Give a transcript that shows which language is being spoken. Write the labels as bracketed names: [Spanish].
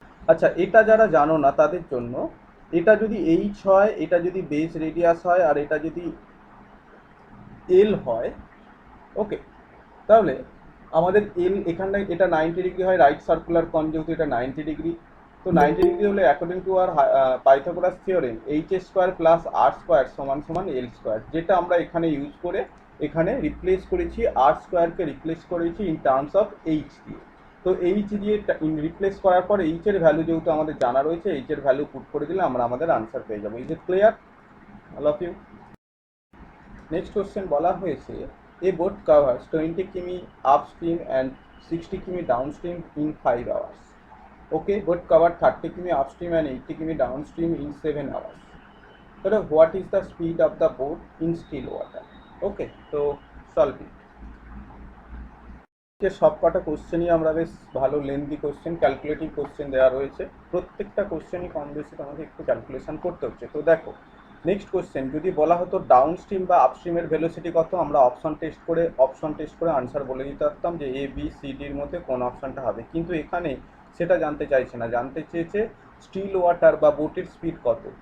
[Bangla] আচ্ছা, এটা যারা জানো না তাদের জন্য, এটা যদি এইচ হয়, এটা যদি বেস রেডিয়াস হয়, আর এটা যদি এল হয়, ওকে, তাহলে আমাদের এল এখানটায় এটা 90 ডিগ্রি হয়, রাইট সার্কুলার কন যেহেতু এটা 90 ডিগ্রি, তো 90 ডিগ্রি হলে according to আর Pythagoras theorem H square plus আর square সমান সমান এল স্কোয়ার, যেটা আমরা এখানে ইউজ করে এখানে রিপ্লেস করেছি, আর স্কোয়ারকে রিপ্লেস করেছি ইন টার্মস অফ এইচ দিয়ে। তো এইচ দিয়ে রিপ্লেস করার পর এইচ এর ভ্যালু যেহেতু আমাদের জানা রয়েছে, এইচ এর ভ্যালু পুট করে দিলে আমরা আমাদের আনসার পেয়ে যাবো। [English] Is it clear? All of you. Next question [Bangla] বলা হয়েছে, [English] a boat covers 20 Kimi upstream and 60 Kimi downstream in 5 hours. Okay, boat covered 30 Kimi upstream and 80 Kimi downstream in 7 hours. So what is the speed of the boat in still water? Okay, so solve it. [Bangla] সব কটা কোশ্চেনই আমরা বেশ ভালো lengthy question, calculative question দেওয়া রয়েছে, প্রত্যেকটা কোশ্চেনই কম বেশি আমাকে একটু ক্যালকুলেশন করতে হচ্ছে। তো দেখো নেক্সট কোশ্চেন যদি বলা হতো ডাউন স্ট্রিম বা আপস্ট্রিমের ভেলোসিটি কত, আমরা অপশন টেস্ট করে আনসার বলে দিতে পারতাম যে এ বি সি ডির মধ্যে কোন অপশনটা হবে, কিন্তু এখানে সেটা জানতে চাইছে না, জানতে চেয়েছে স্টিল ওয়াটার বা বোটের স্পিড কত।